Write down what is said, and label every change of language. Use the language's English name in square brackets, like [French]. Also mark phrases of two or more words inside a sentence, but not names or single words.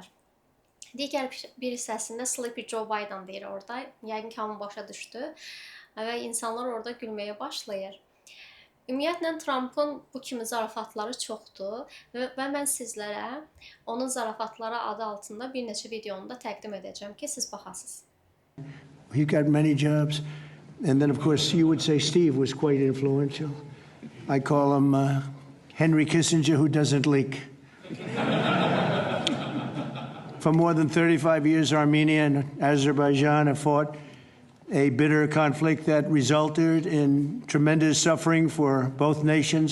[Azerbaijani] Digər bir hissəsində Sleepy Joe Biden deyir orada. Yəqin ki, hamı başa düşdü və insanlar orada gülməyə başlayır. Ümumiyyətlə, Trump'ın bu kimi zarafatları çoxdur və mən sizlərə onun zarafatları adı altında bir neçə videonu da təqdim edəcəm ki, siz baxasınız. [English] He got many jobs. And then, of course, you would say Steve was quite influential. I call him Henry Kissinger who doesn't leak. For more than 35 years, Armenia and Azerbaijan have fought a bitter conflict that resulted in tremendous suffering for both nations.